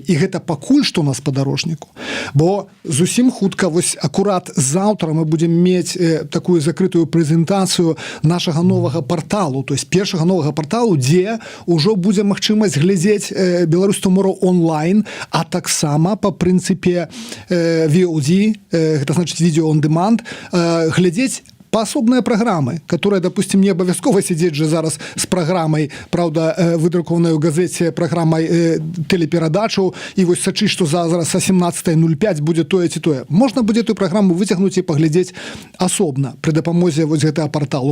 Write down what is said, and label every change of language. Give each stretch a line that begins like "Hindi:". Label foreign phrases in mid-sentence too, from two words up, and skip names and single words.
Belarusian: І гэта пакуль што на спадарожніку. Бо зусім хутка, вось акурат заўтра мы будзем мець такую закрытую прэзентацыю нашага новага парталу,
Russian: то есть
Belarusian: першага новага парталу, дзе ўжо будзе магчымасць глядзець Беларусь Tomorrow онлайн, а таксама па прынцыпе VOD, гэта значыць видео
English: on demand,
Belarusian: глядзець паасобныя праграмы,
Russian: которые, допустим,
Belarusian: не абавязкова сидзець же зараз з праграмай, правда, выдрукованай у газеце праграмай телеперадачу, і вось сачыць, што зараз са 17:05 будзе тое ці тое. Можна будзе эту праграму выцягнуць і паглядзець асобна пры дапамозе вось гэтага парталу.